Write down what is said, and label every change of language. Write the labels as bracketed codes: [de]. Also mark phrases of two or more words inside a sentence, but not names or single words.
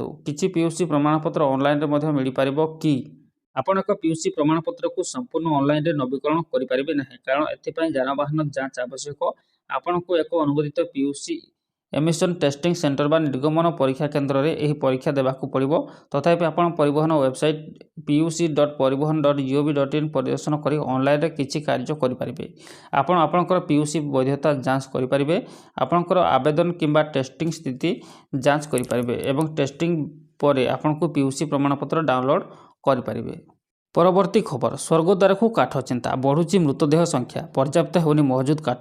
[or] କିଛି ପିୟୁସି ପ୍ରମାଣପତ୍ର ଅନଲାଇନରେ ମଧ୍ୟ ମିଳିପାରିବ କି? ଆପଣ ଏକ ପିୟୁସି ପ୍ରମାଣପତ୍ରକୁ ସମ୍ପୂର୍ଣ୍ଣ ଅନଲାଇନରେ ନବୀକରଣ କରିପାରିବେ ନାହିଁ, କାରଣ ଏଥିପାଇଁ ଯାନବାହନ ଯାଞ୍ଚ ଆବଶ୍ୟକ। ଆପଣଙ୍କୁ ଏକ ଅନୁମୋଦିତ ପିୟୁସି ଏମିଶନ ଟେଷ୍ଟିଂ ସେଣ୍ଟର ବା ନିର୍ଗମନ ପରୀକ୍ଷା କେନ୍ଦ୍ରରେ ଏହି ପରୀକ୍ଷା ଦେବାକୁ ପଡ଼ିବ। ତଥାପି ଆପଣ ପରିବହନ ୱେବସାଇଟ୍ pux.parivahan.gov.in ପରିଦର୍ଶନ କରି ଅନଲାଇନରେ କିଛି କାର୍ଯ୍ୟ କରିପାରିବେ। ଆପଣ ଆପଣଙ୍କର ପିୟୁସି ବୈଧତା ଯାଞ୍ଚ କରିପାରିବେ, ଆପଣଙ୍କର ଆବେଦନ କିମ୍ବା ଟେଷ୍ଟିଂ ସ୍ଥିତି ଯାଞ୍ଚ କରିପାରିବେ ଏବଂ ଟେଷ୍ଟିଂ ପରେ ଆପଣଙ୍କୁ ପିୟୁସି ପ୍ରମାଣପତ୍ର ଡାଉନଲୋଡ୍ କରିପାରିବେ। ପରବର୍ତ୍ତୀ ଖବର, ସ୍ୱର୍ଗଦ୍ୱାରକୁ କାଠ ଚିନ୍ତା, ବଢ଼ୁଛି ମୃତଦେହ ସଂଖ୍ୟା, ପର୍ଯ୍ୟାପ୍ତ ହେଉନି ମହଜୁଦ କାଠ।